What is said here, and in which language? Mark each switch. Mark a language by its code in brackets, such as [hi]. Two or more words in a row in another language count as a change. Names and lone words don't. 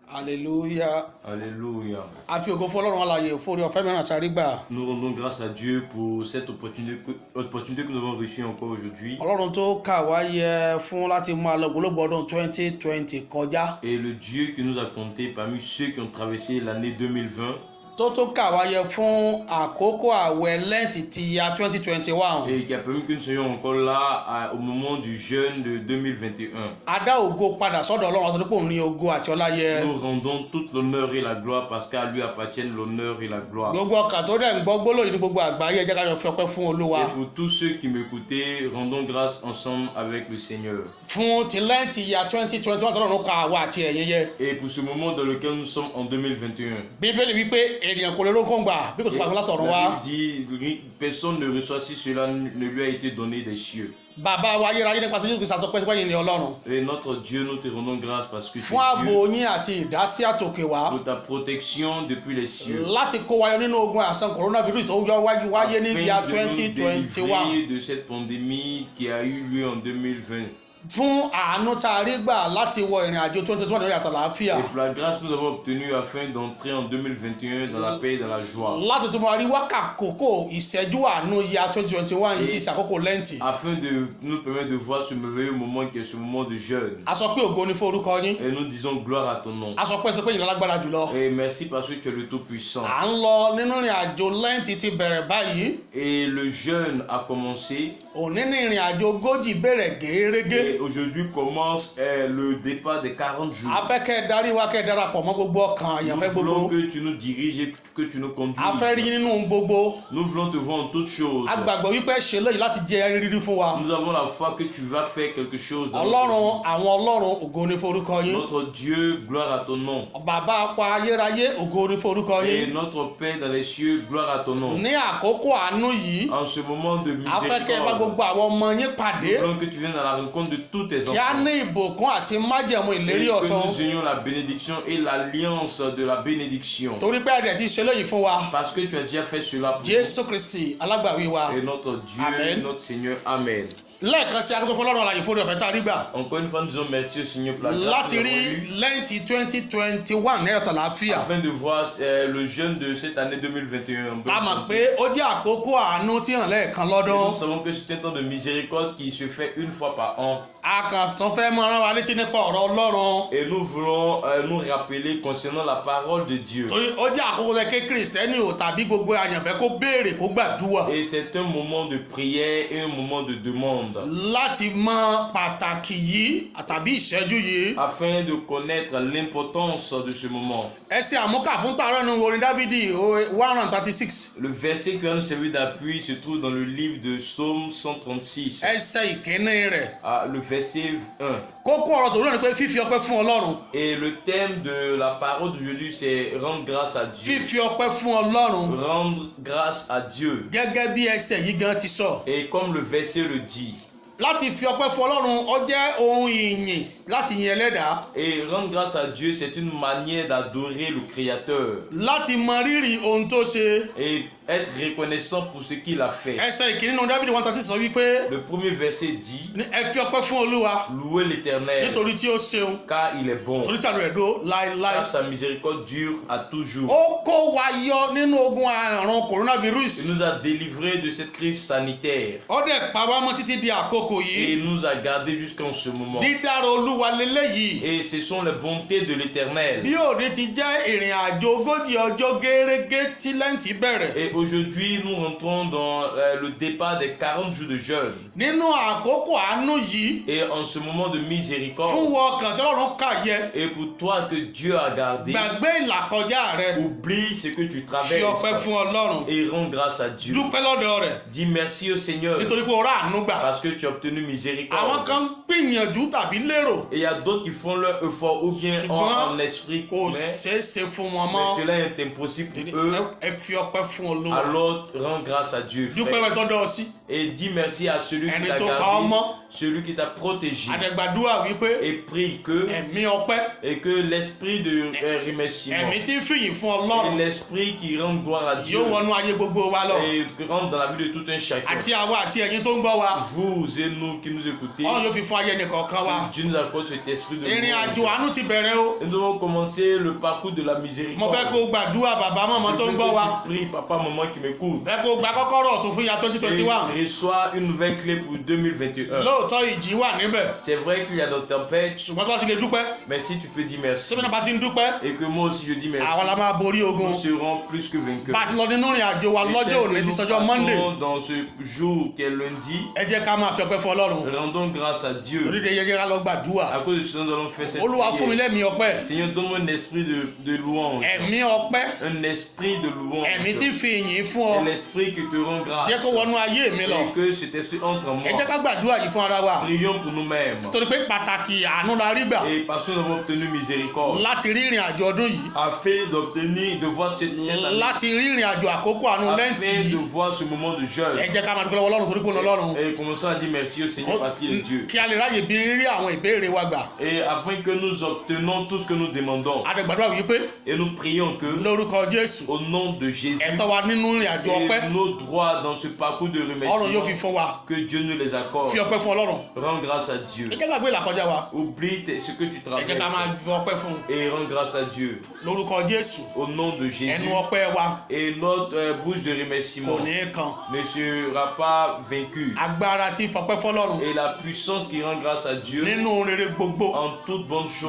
[fr] Alléluia. Alléluia. [yo] A fi ògo fún Ọlọ́run alààyè fún oore ọ̀fẹ́ mìíràn tí a rí gbà. [fr] Nous rendons grâce à Dieu pour cette opportunité que nous avons reçue encore aujourd'hui. [yo] Ọlọ́run tó kà wá yẹ fún láti máa lọ gbólógbò ọdún 2020 kọjá. [fr] Et le Dieu qui nous a comptés parmi ceux qui ont traversé l'année 2020. [yo] Tó kà wá yẹ fún àkókò àwẹ̀ lẹ́ǹtì ti ya 2021. [fr] Et qui a permis que nous soyons encore là au moment du jeûne de 2021. [yo] A dá ògo padà sọ́dọ̀ Ọlọ́run àti pé òun ní ògo àti ọlá yẹ. [fr] Nous rendons toute l'honneur et la gloire parce qu'à lui appartiennent l'honneur et la gloire. [yo] Gbogbo ọkàn tó dẹ̀ ń gbọ́ gbólóyìn ní gbogbo àgbáyé ẹ jẹ́ ká jọ fi ọpẹ́ fún Olúwa. [fr] Et pour tous ceux qui m'écoutaient, rendons grâce ensemble avec le Seigneur. [yo] Fún ti lẹ́ǹtì ya 2021 tọ́lọ́run kà wá àti ẹ̀yin yẹ. [fr] Et pour ce moment dans lequel nous sommes en 2021. [yo] Bíbélì wípé ènìyàn kò lè rókùn gbà bí kò sí pàmò látọ̀run wá. [fr] La Bible dit personne ne reçoit si cela ne lui a été donné des cieux. [yo] Bàbá wa ayérayé nípasẹ̀ Jésù Kristi àtọ́pẹ́ sípẹ́ yìí ní Ọlọ́run. [fr] Et notre Dieu, nous te rendons grâce parce que tu [yo] Fún ààbò [fr] es Dieu, [yo] yín àti ìdásí àtòkè wá. [fr] pour ta protection depuis les cieux. [yo] Láti kó wa yọ nínú ogun àìsàn coronavirus tó yọ wáyé ní ìyá [fr] Afin de nous 2021. délivrer de cette pandémie qui a eu lieu en 2020. [yo] Fún àánú tá a rí gbà láti wọ ìrìn àjò 2021 ní ìyàtọ̀ àlàáfíà. [fr] Et pour la grâce que nous avons obtenue afin d'entrer en 2021 dans la paix et dans la joie. [yo] Láti tún máa rí wákàkókò ìṣẹ́jú àánú ìyá 2021 yìí ti ṣàkókò lẹ́ǹtì. [fr] Afin de nous permettre de voir ce merveilleux moment qui est ce moment de jeûne. [yo] A sọ pé ògo ni fún orúkọ yín. [fr] Et nous disons gloire à ton nom. [yo] A sọ pé ìyìn lágbára jùlọ. [fr] Et merci parce que tu es le Tout-Puissant. [yo] À ń lọ nínú ìrìn àjò lẹ́ǹtì ti bẹ̀rẹ̀ báyìí. [fr] Et le jeûne a commencé. [yo] Òní ní ìrìn àjò ogójì bẹ̀rẹ̀ gẹ́rẹ́gẹ́. [fr] Et aujourd'hui commence le départ des 40 jours. [yo] A fẹ́ kẹ́ ẹ darí wa kẹ́ ẹ darapọ̀ mọ́ gbogbo ọkàn àyànfẹ́ [fr] Nous voulons [yo] gbogbo. [fr] que tu nous diriges et que tu nous conduises. [yo] A fẹ́ rí yín nínú gbogbo. [fr] Nous voulons te voir en toutes choses. [yo] A gbàgbọ́ wípé ṣe léyìí láti jẹ́ rírí fún wa. [fr] Nous avons la foi que tu vas faire quelque chose dans [yo] Ọlọ́run àwọn Ọlọ́run ògo ni fún orúkọ yín. [fr] notre Dieu, gloire à ton nom. [yo] Bàbá apá ayérayé ògo ni fún orúkọ [fr] Et [yo] yín. [fr] notre Père dans les cieux, gloire à ton nom. [yo] Ní àkókò àánú yìí, [fr] En ce moment de [yo] a fẹ́ kẹ́ ẹ bá [fr] miséricorde, [yo] gbogbo àwọn ọmọ yín pàdé. [fr] nous voulons que tu viennes à la rencontre de tous tes [yo] Kí á [fr] enfants. [yo] ní ìbùkún àti májẹ̀mú [fr] Et [yo] ìlérí [fr] que [yo] ọ̀tun. [fr] nous ayons la bénédiction et l'alliance de la bénédiction. [yo] Torí pé ẹ̀dẹ̀ ti ṣe léyìí fún wa. [fr] Parce que tu as déjà fait cela pour nous. [yo] Jésù Kristi alágbàwí wa. [fr] Et notre Dieu, Amen. notre Seigneur, Amen. [yo] Lẹ́ẹ̀kan sí adúgbò fún Ọlọ́run alààyè fún oore ọ̀fẹ́ tá a rí gbà. [fr] Encore une fois, nous disons merci au Seigneur pour la grâce [yo] Láti [fr] que nous [yo] rí [fr] avons eue, [yo] lẹ́ǹtì 2021 ní ẹ̀tọ́ àlàáfíà. [fr] afin de voir le jeûne de cette année 2021 en bonne [yo] A mọ̀ [fr] santé. [yo] pé ó jẹ́ àkókò àánú tí hàn lẹ́ẹ̀kan [fr] Et [yo] lọ́dún. [fr] nous savons que c'est un temps de miséricorde qui se fait une fois par an. [yo] A kàn tún fẹ́ mọ rán wa létí nípa ọ̀rọ̀ Ọlọ́run. [fr] Et nous voulons nous rappeler concernant la parole de Dieu. [yo] Torí ó jẹ́ àkókò rẹ̀ kí Kristẹni ò tàbí gbogbo àyànfẹ́ kó béèrè kó gbàdúrà. [fr] Et c'est un moment de prière et un moment de demande. [yo] Láti mọ pàtàkì yìí tàbí ìṣẹ́jú yìí. [fr] Afin de connaître l'importance de ce moment. [yo] Ẹsẹ̀ àmúkà fún tààrọ̀ nínú orin Dávidi 136. [fr] Le verset qui va nous servir d'appui se trouve dans le livre de Psaume 136. [yo] Ẹsẹ̀ ìkíní rẹ̀. [fr] Le verset 1. [yo] Kókó ọ̀rọ̀ tòun náà ni pé fífi ọpẹ́ fún Ọlọ́run. [fr] Et le thème de la parole d'aujourd'hui, c'est rendre grâce à Dieu. [yo] Fífi ọpẹ́ fún Ọlọ́run. [fr] Rendre grâce à Dieu. [yo] Gẹ́gẹ́ bí ẹsẹ̀ yìí gan ti sọ. [fr] Et comme le verset le dit. [yo] Láti fi ọpẹ́ fún Ọlọ́run ó jẹ́ ohun ìyìn láti yin Ẹlẹ́dàá. [fr] Et rendre grâce à Dieu, c'est une manière d'adorer le Créateur. [yo] Láti mọ rírì ohun tó ṣe. [fr] Et être reconnaissant pour ce qu'il a fait. [yo] Ẹsẹ̀ ìkíní nínú Dávidi 136 sọ wípé [fr] Le premier verset dit, [yo] ẹ fi ọpẹ́ fún Olúwa [fr] louez l'Éternel, [yo] nítorí tí ó ṣeun. [fr] car il est bon, [yo] Torí tí àánú rẹ̀ dúró láéláé. [fr] car sa miséricorde dure à toujours. [yo] Ó kó wa yọ nínú ogun àrùn [fr] Il coronavirus. nous a délivrés de cette crise sanitaire. [yo] Ó dẹ̀ pa wá mọ́ títí di àkókò [fr] Et [yo] yìí. [fr] il nous a gardés jusqu'en ce moment. [yo] Dídára Olúwa leléyìí. [fr] Et ce sont les bontés de l'Éternel. [yo] Bí òde ti jẹ́ ìrìn àjò ogójì ọjọ́ gẹ́rẹ́gẹ́ tí lẹ́ǹtì bẹ̀rẹ̀. [fr] Et aujourd'hui, nous rentrons dans le départ des 40 jours de jeûne. [yo] Nínú àkókò àánú yìí. [fr] Et en ce moment de [yo] Fún [fr] miséricorde, [yo] wọ ọkàn tí Ọlọ́run kà yẹ. [fr] et pour toi que Dieu a gardé, [yo] Gbàgbé ìlàkọjá rẹ. [fr] oublie ce que tu [yo] Fi [fr] traverses [yo] ọpẹ́ fún Ọlọ́run. [fr] et rends grâce à Dieu. [yo] Dúpẹ́ lọ́dọ̀ rẹ̀. [fr] Dis merci au Seigneur [yo] Nítorí pé o rà àánú gbà. [fr] parce que tu as obtenu [yo] Àwọn [fr] miséricorde. [yo] kan ń gbìyànjú tàbí lérò. [fr] Et il y a d'autres qui font leur effort ou bien en esprit, [yo] Kò [fr] mais [yo] ṣeé ṣe fún wọn mọ́. [fr] cela est impossible pour eux. [yo] Ẹ fi ọpẹ́ fún Olúwa. [fr] Alors rends grâce à Dieu, [yo] Dúpẹ́ [fr] frère. [yo] lọ́dọ̀ sí. [fr] Et dis merci à celui qui [yo] Ẹni [fr] t'a [yo] tó pa [fr] gardé, [yo] ọmọ. [fr] celui qui t'a protégé. [yo] àdẹ̀gbàdúrà wípé [fr] Et prie que, [yo] ẹ̀mí ọpẹ́, [fr] et que l'esprit de remerciement, [yo] ẹ̀mí tí ń fìyìn fún [fr] et Ọlọ́run l'esprit qui rend gloire à Dieu, [yo] yóò wọnú ayé gbogbo wa lọ, [fr] et qui rentre dans la vie de tout un chacun. [yo] àti àwa àti ẹ̀yin tó ń gbọ́ wa. [fr] Vous et nous qui nous écoutez, [yo] Ọlọ́run yóò fi fún ayé ẹnìkọ̀ọ̀kan wa. [fr] Dieu nous accorde cet esprit de [yo] ìrìn àjò [fr] louange. [yo] àánú ti bẹ̀rẹ̀ o. [fr] Nous devons commencer le parcours de la [yo] mo fẹ́ [fr] miséricorde. [yo] kó gbàdúrà bàbá màmá tó [fr] Je [yo] ń [fr] veux [yo] gbọ́ wa. [fr] que tu pries, papa, maman qui m'écoute. [yo] fẹ́ kó gba kọ́kọ́rọ́ ọ̀tún fún ya 2021. [fr] Et reçois une nouvelle clé pour 2021. [yo] lóòótọ́ ìjì wà níbẹ̀, [fr] C'est vrai qu'il y a des tempêtes, [yo] ṣùgbọ́n tó bá ti lè dúpẹ́, [fr] mais si tu peux dire merci, [yo] sẹ́mi náà bá ti ń dúpẹ́, [fr] et que moi aussi je dis merci, [yo] àwa la máa borí ogun. [fr] nous serons plus que vainqueurs. [yo] bá a ti lọ nínú ìrìn àjò wa [fr] Et [yo] lọ́jọ́ [fr] tel [yo] òní [fr] que [yo] ti [fr] nous [yo] sọjọ́ Monday, [fr] partons dans ce jour qui est lundi, [yo] ẹ jẹ́ ká máa fi ọpẹ́ fún Ọlọ́run. [fr] rendons grâce à Dieu. [yo] torí de yẹ ká lọ gbàdúrà. [fr] À cause de cela, nous allons faire cette [yo] Olúwa fún mi [fr] prière. [yo] lẹ́mìí ọpẹ́, [fr] Seigneur, donne-moi un esprit de louange, [yo] ẹ̀mí ọpẹ́, [fr] un esprit de louange, [yo] ẹ̀mí tí ń fi ìyìn fún [fr] et [yo] ọ. [fr] l'esprit qui te rend grâce, [yo] jẹ́ kó wọnú ayé mi lọ. [fr] et que cet esprit entre en [yo] ẹ jẹ́ [fr] moi. [yo] ká gbàdúrà yìí fún ara wa. [fr] Prions pour nous-mêmes, [yo] torí pé pàtàkì àánú la rí gbà [fr] et parce que nous avons obtenu miséricorde, [yo] láti rí ìrìn àjò ọdún yìí, [fr] afin d'obtenir, de voir cette année, [yo] láti rí ìrìn àjò àkókò àánú lẹ́ǹtì [fr] afin de [yo] yìí. [fr] voir ce moment de [yo] ẹ [fr] jeûne. [yo] jẹ́ ká máa dúpẹ́ lọ́wọ́ Ọlọ́run torí pé òun Ọlọ́run. [fr] Et commençons à dire merci au Seigneur parce qu'il est Dieu. [yo] kí a lè ráyè bí rírí àwọn ìbéèrè wa gbà. [fr] Et afin que nous obtenons tout ce que nous demandons. [yo] àdẹ̀gbàdúrà wípé [fr] Et nous prions que, [yo] lórúkọ Jésù, [fr] au nom de Jésus, [yo] ẹ̀tọ́ wa nínú ìrìn àjò ọpẹ́ [fr] et nos droits dans ce parcours de [yo] Ọlọ́run yóò fi [fr] remerciement, [yo] fún wa. [fr] que Dieu nous les accorde. [yo] fi ọpẹ́ fún Ọlọ́run. [fr] Rends grâce à Dieu. [yo] ẹ jẹ́ ká gbé ìlàkọjá wa, [fr] Oublie ce que tu [yo] ẹ jẹ́ ká [fr] traverses [yo] máa fi ọpẹ́ fún un. [fr] et rends grâce à Dieu. [yo] lórúkọ Jésù, [fr] Au nom de Jésus. [yo] ẹnu ọpẹ́ wa [fr] Et notre bouche de remerciement [yo] kò ní í kan. [fr] ne sera pas vaincue. [yo] agbára tí ń fọpẹ́ fọlọ́run [fr] Et la puissance qui rend grâce à Dieu [yo] nínú rere gbogbo, [fr] en toute bonne chose